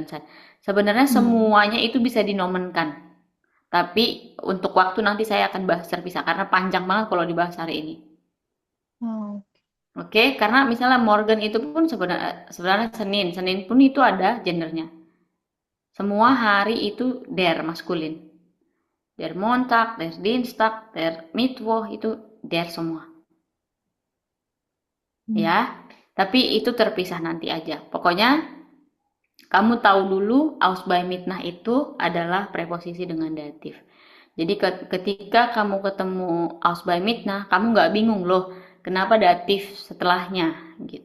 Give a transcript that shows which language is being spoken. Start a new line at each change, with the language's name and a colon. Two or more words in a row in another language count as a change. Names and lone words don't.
Indonesian: Sebenarnya semuanya itu bisa dinomenkan. Tapi untuk waktu nanti saya akan bahas terpisah karena panjang banget kalau dibahas hari ini. Oh, Oke, karena misalnya Morgan itu pun sebenarnya Senin pun itu ada gendernya. Semua hari itu der maskulin.
German: Der Montag, der Dienstag, der Mittwoch itu der semua.
Indonesian: Ya, tapi itu terpisah nanti aja. Pokoknya kamu tahu dulu Ausbeimitnah itu adalah preposisi dengan datif. Jadi ketika kamu ketemu Ausbeimitnah, kamu nggak bingung loh, kenapa datif setelahnya gitu.